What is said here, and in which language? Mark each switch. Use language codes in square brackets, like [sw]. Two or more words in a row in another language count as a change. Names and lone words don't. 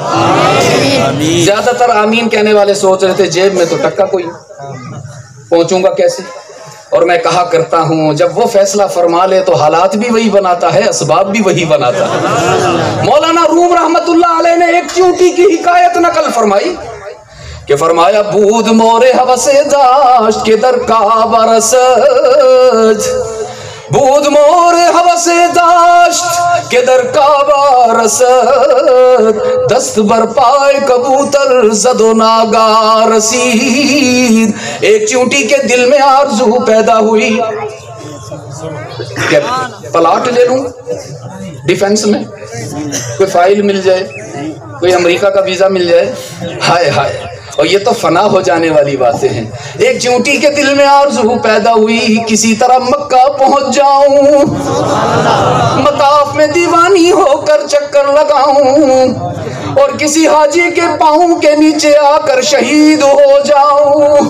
[ur] زیادہ تر آمین کہنے والے سوچ رہے تھے جیب میں تو ٹکا کوئی، پہنچوں گا کیسے. اور میں کہا کرتا ہوں جب وہ فیصلہ فرما لے تو حالات بھی وہی بناتا ہے، اسباب بھی وہی بناتا ہے. مولانا روم [ar] رحمت اللہ علیہ [ur] نے ایک چیونٹی کی حکایت نقل فرمائی کہ فرمایا [fa] بود مور ہوس داشت کے در کعبہ رسد، بود مور ہوس داشت کے در کعبہ رسد، دست بر پائے کبوتر زد و ناگا رسید. [ur] ایک چیونٹی کے دل میں آرزو پیدا ہوئی کہ پلاٹ لے لوں ڈیفنس میں، کوئی فائل مل جائے، کوئی امریکہ کا ویزا مل جائے. ہائے ہائے. اور یہ تو فنا ہو جانے والی باتیں ہیں. ایک چیونٹی کے دل میں آرزو پیدا ہوئی کسی طرح مکہ پہنچ جاؤں، مطاف میں دیوانی ہو کر چکر لگاؤں، اور کسی حاجی کے پاؤں کے نیچے آ کر شہید ہو جاؤں.